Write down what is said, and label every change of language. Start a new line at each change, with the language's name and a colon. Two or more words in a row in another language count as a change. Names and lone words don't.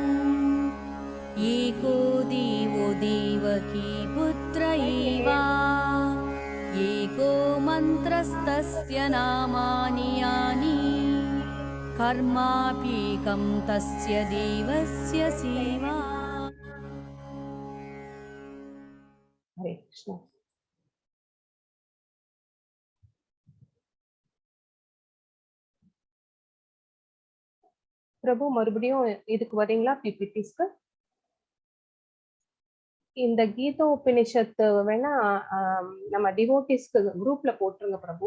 Sanskrit: एको देवो देवकी पुत्र एव एको मन्त्रस्तस्य नामानि यानि कर्माप्येकं तस्य देवस्य सेवा. हरे कृष्ण.
Tamil: பிரபு மறுபடியும் இதுக்கு வரீங்களா பிபிடிஸ்க்கு? இந்த கீதா உபநிஷத்து வேணா நம்ம டிவோட்டிஸ்க்கு குரூப்ல போட்டுருங்க பிரபு,